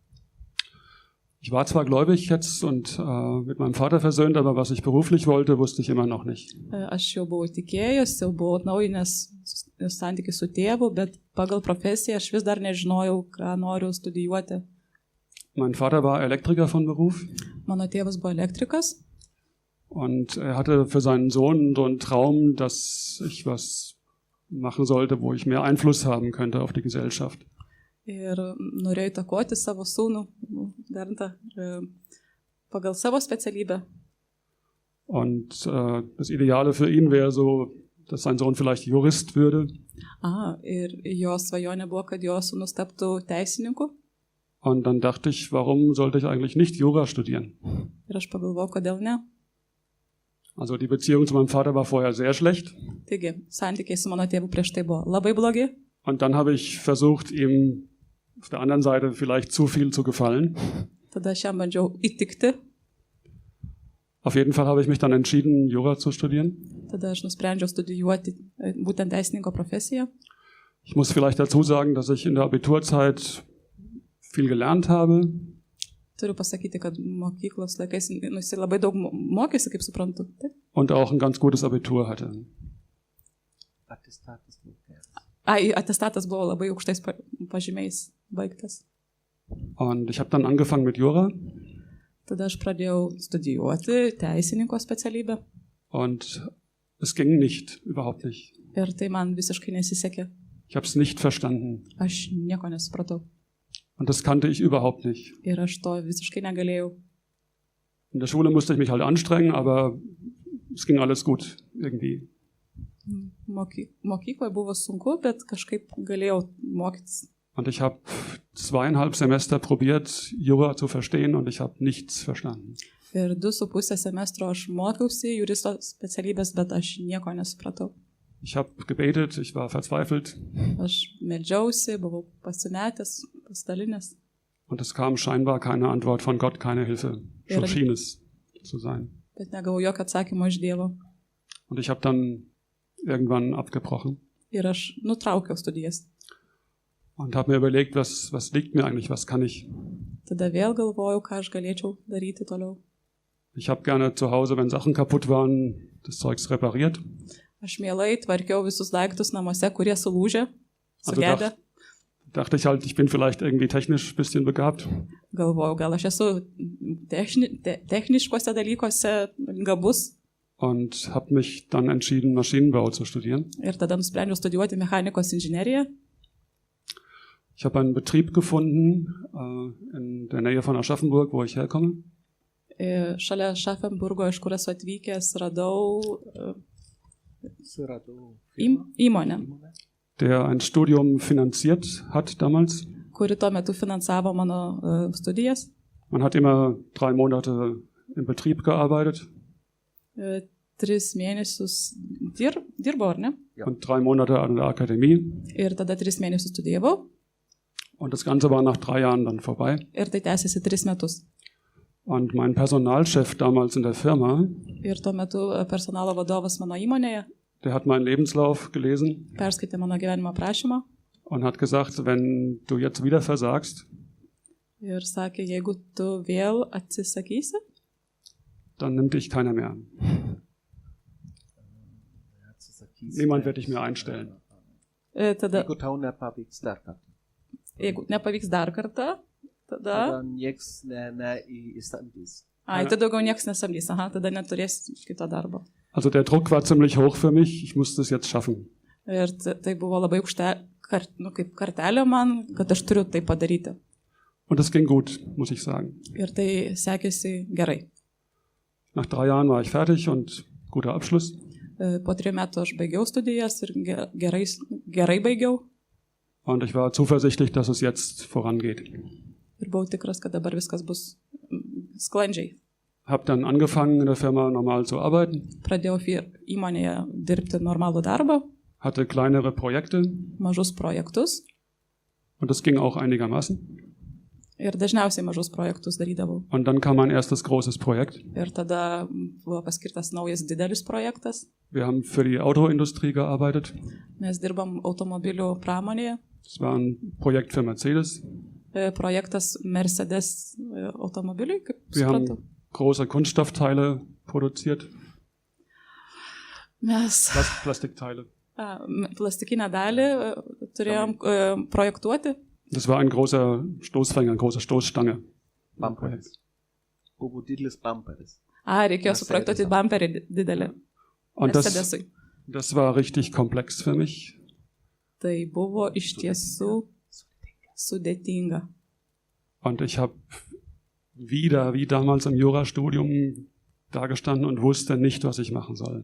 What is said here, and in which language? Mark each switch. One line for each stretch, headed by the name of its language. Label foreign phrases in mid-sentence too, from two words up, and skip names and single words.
German: Ich war zwar gläubig jetzt und mit meinem Vater versöhnt, aber was ich beruflich wollte, wusste ich immer noch nicht.
Lithuanian: Aš jau buvau tikėjus, jau buvau atnaujinęs santykių su tėvu, bet pagal profesiją aš vis dar nežinojau, ką noriu studijuoti.
German: Mein Vater war Elektriker von Beruf
Lithuanian: Mano tėvas buvo elektrikas
German: und er hatte für seinen Sohn so einen Traum, dass ich was machen sollte, wo ich mehr Einfluss haben könnte auf die Gesellschaft.
Lithuanian: ir norėjo įtakoti savo sūnų, Berntą, pagal savo specialybę.
German: Und das Ideale für ihn wäre so, dass sein Sohn vielleicht Jurist würde.
Lithuanian: Ir jo svajonė buvo, kad jo sūnus taptų teisininku.
German: Und dann dachte ich, warum sollte ich eigentlich nicht Jura studieren?
Lithuanian: Ir aš pagalvojau, kodėl ne.
German: Also die Beziehung zu meinem Vater war vorher sehr schlecht.
Lithuanian: Taigi, santykiai su mano tėvu prieš tai buvo labai blogi.
German: Und dann habe ich versucht, ihm auf der anderen Seite vielleicht zu viel zu gefallen.
Lithuanian: Tada aš jam bandžiau įtikti.
German: Auf jeden Fall habe ich mich dann entschieden, Jura zu studieren.
Lithuanian: Tada aš nusprendžiau studijuoti būtent teisininko profesiją.
German: Ich muss vielleicht dazu sagen, dass ich in der Abiturzeit viel gelernt habe.
Lithuanian: Turiu pasakyti, kad mokyklos laikais jis labai daug mokėsi, kaip suprantu. Taip?
German: Und auch ein ganz gutes Abitur hatte.
Lithuanian: Atestatas mokėjas. Atestatas buvo labai aukštais pažymiais baigtas.
German: Und ich habe dann angefangen mit Jura.
Lithuanian: Tada aš pradėjau studijuoti teisininko specialybę.
German: Und es ging nicht, überhaupt nicht.
Lithuanian: Ir tai man visiškai nesisekė.
German: Ich habe es nicht verstanden.
Lithuanian: Aš nieko nesupratau.
German: Und das kannte ich überhaupt nicht.
Lithuanian: Ir aš to visiškai negalėjau.
German: In der Schule musste ich mich halt anstrengen, aber es ging alles gut irgendwie.
Lithuanian: Mokykloje buvo sunku, bet kažkaip galėjau mokytis.
German: Und ich habe 2,5 Semester probiert, Jura zu verstehen und ich habe nichts verstanden.
Lithuanian: Ir 2,5 semestro aš mokiausi juristo specialybės, bet aš nieko nesupratau.
German: Ich habe gebetet, ich war verzweifelt.
Lithuanian: Aš meldžiausi, buvau pasimetęs, pasidalinęs.
German: Und es kam scheinbar keine Antwort von Gott, keine Hilfe. So schien es zu sein.
Lithuanian: Bet negavau jokio atsakymo iš Dievo.
German: Und ich habe dann irgendwann abgebrochen.
Lithuanian: Ir aš nutraukiau studijas.
German: Und habe mir überlegt, was liegt mir eigentlich, was kann ich?
Lithuanian: Tada vėl galvojau, ką aš galėčiau daryti toliau.
German: Ich habe gerne zu Hause, wenn Sachen kaputt waren, das Zeugs repariert.
Lithuanian: Aš mielai tvarkiau visus daiktus namuose, kurie sulūžė, sugedę.
German: Dachte ich halt, ich bin vielleicht irgendwie technisch ein bisschen begabt.
Lithuanian: Galvojau, gal aš esu techniškose dalykuose gabus.
German: Und habe mich dann entschieden, Maschinenbau zu studieren.
Lithuanian: Ir tada nusprendžiau studijuoti mechanikos inžineriją.
German: Ich habe einen Betrieb gefunden in der Nähe von Aschaffenburg, wo ich herkomme.
Lithuanian: Šalia Aschaffenburgo, iš kur esu atvykęs, radau įmonę,
German: der ein Studium finanziert hat damals.
Lithuanian: Kuri tuo metu finansavo mano studijas.
German: Man hat immer 3 Monate im Betrieb gearbeitet.
Lithuanian: 3 mėnesius dirbau, ar ne?
German: Ja. Und 3 Monate an der Akademie.
Lithuanian: Ir tada 3 mėnesius studijavau.
German: Und das Ganze war nach 3 Jahren dann vorbei.
Lithuanian: Ir tai tęsiasi 3 metus.
German: Und mein Personalchef damals in der Firma,
Lithuanian: Ir tuo metu personalo vadovas mano įmonėje
German: der hat meinen Lebenslauf gelesen
Lithuanian: perskaitė mano gyvenimo prašymą
German: und hat gesagt, wenn du jetzt wieder versagst,
Lithuanian: ir sakė, jeigu tu vėl atsisakysi,
German: dann nimmt dich keiner mehr an. Niemand wird dich mehr einstellen.
Lithuanian: tada, Jeigu tau nepavyks dar kartą. jeigu nepavyks dar kartą, tada, Tada nieks neįsamdys. tai daugiau niekas nesamdys, tada neturės kito darbo.
German: Also der Druck war ziemlich hoch für mich, ich musste es jetzt schaffen.
Lithuanian: Ir tai buvo labai aukšta, kaip kartelė man, kad aš turiu tai padaryti.
German: Und es ging gut, muss ich sagen.
Lithuanian: Ir tai sekėsi gerai.
German: Nach 3 Jahren war ich fertig und guter Abschluss.
Lithuanian: Po 3 metų aš baigiau studijas ir gerai baigiau.
German: Und ich war zuversichtlich, dass es jetzt vorangeht.
Lithuanian: Ir buvau tikras, kad dabar viskas bus sklandžiai.
German: Habe dann angefangen, in der Firma normal zu arbeiten,
Lithuanian: Pradėjau įmonėje dirbti normalų darbą,
German: hatte kleinere Projekte
Lithuanian: mažus projektus
German: und das ging auch einigermaßen.
Lithuanian: ir dažniausiai mažus projektus darydavau.
German: Und dann kam mein erstes großes Projekt.
Lithuanian: Ir tada buvo paskirtas naujas didelis projektas.
German: Wir haben für die Autoindustrie gearbeitet.
Lithuanian: Mes dirbam automobilių pramonėje.
German: Das war ein Projekt für Mercedes.
Lithuanian: Projektas Mercedes automobiliui, kaip
German: Wir
Lithuanian: suprantu.
German: haben große Kunststoffteile produziert,
Lithuanian: Mes
German: Plastikteile.
Lithuanian: plastikinę dalį turėjom projektuoti.
German: Das war ein großer Stoßfänger, eine große Stoßstange.
Lithuanian: Bumperis. Buvo didelis bumperis. Reikėjo suprojektuoti bumperį didelį
German: Und
Lithuanian: Mercedesui.
German: das war richtig komplex für mich.
Lithuanian: Tai buvo iš tiesų sudėtinga.
German: Und ich habe wieder, wie damals im Jurastudium, dagestanden und wusste nicht, was ich machen soll.